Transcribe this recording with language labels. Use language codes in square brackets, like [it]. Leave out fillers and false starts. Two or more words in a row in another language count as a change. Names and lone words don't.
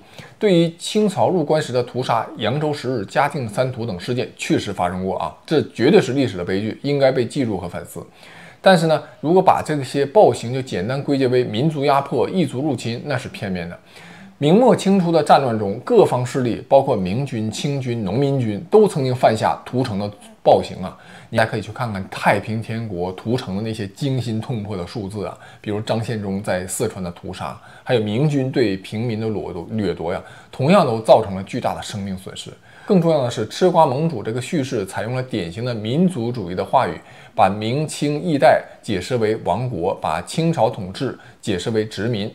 [zh] 對於清朝入關時的屠殺、揚州十日、嘉定三屠等事件，確實發生過這絕對是歷史的悲劇，應該被記住和反思。但是呢，如果把這些暴行就簡單歸結為民族壓迫、異族入侵，那是片面的。明末清初的戰亂中，各方勢力，包括明軍、清軍、農民軍，都曾經犯下屠城的暴行你還可以去看看太平天國屠城的那些驚心痛魄的數字比如張獻忠在四川的屠殺，還有明軍對平民的掠夺同樣都造成了巨大的生命損失。更重要的是，吃瓜盟主这個敘事採用了典型的民族主義的話語，把明清易代解釋為亡國，把清朝統治解釋為殖民。